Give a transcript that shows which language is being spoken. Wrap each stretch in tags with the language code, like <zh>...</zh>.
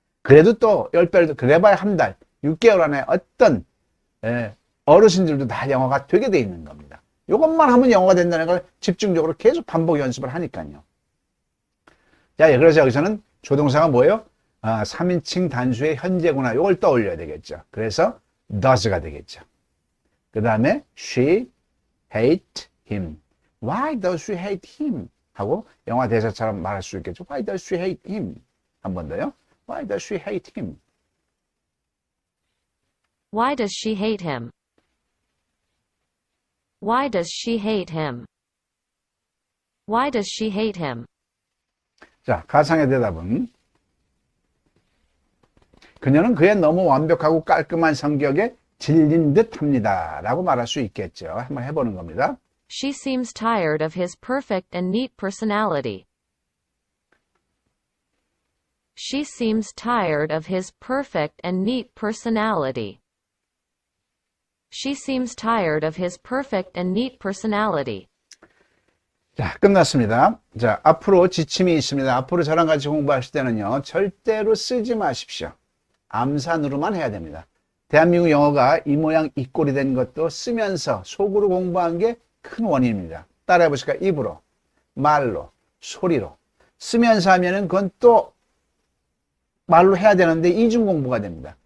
<ko>그래도 또 10배로 더, 그래봐야 한 달, 6개월 안에 어떤 어르신들도 다 영어가 되게 돼 있는 겁니다. 이것만 하면 영어가 된다는 걸 집중적으로 계속 반복 연습을 하니까요. 자, 그래서 여기서는 조동사가 뭐예요? 3인칭 단수의 현재구나. 이걸 떠올려야 되겠죠. 그래서 does가 되겠죠. 그 다음에</ko> <en>she hate him. Why does she hate him?</en> <ko>하고 영화 대사처럼 말할 수 있겠죠.</ko> <en>Why does she hate him?</en> <ko>한 번 더요.</ko> <en>Why does she hate him? Why does she hate him? Why does she hate him? Why does she hate him?</en> <ko>자, 가상의 대답은 그녀는 그의 너무 완벽하고 깔끔한 성격에 질린 듯 합니다. 라고 말할 수 있겠죠. 한번 해보는 겁니다.</ko> <en>She seems tired of his perfect and neat personality. She seems tired of his perfect and neat personality. She seems tired of his perfect and neat personality.</en> <ko>자, 끝났습니다. 자, 앞으로 지침이 있습니다. 앞으로 저랑 같이 공부하실 때는요, 절대로 쓰지 마십시오. 암산으로만 해야 됩니다. 대한민국 영어가 이 모양 이 꼴이 된 것도 쓰면서 속으로 공부한 게 큰 원인입니다. 따라해 보실까요? 입으로, 말로, 소리로. 쓰면서 하면은 그건 또 말로 해야 되는데 이중 공부가 됩니다.</ko>